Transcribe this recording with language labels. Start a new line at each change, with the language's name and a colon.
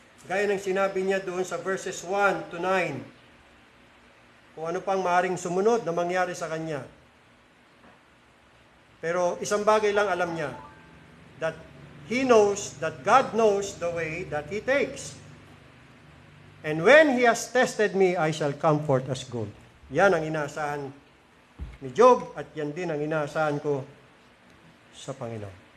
Filipino: Gaya ng sinabi niya doon sa verses 1 to 9. Kung ano pang maaaring sumunod na mangyari sa kanya. Pero isang bagay lang alam niya,
English: that he knows, that God knows the way that He takes. And when He has tested me, I shall come forth as gold.
Filipino: Yan ang inaasahan ni Job at yan din ang inaasahan ko sa Panginoon.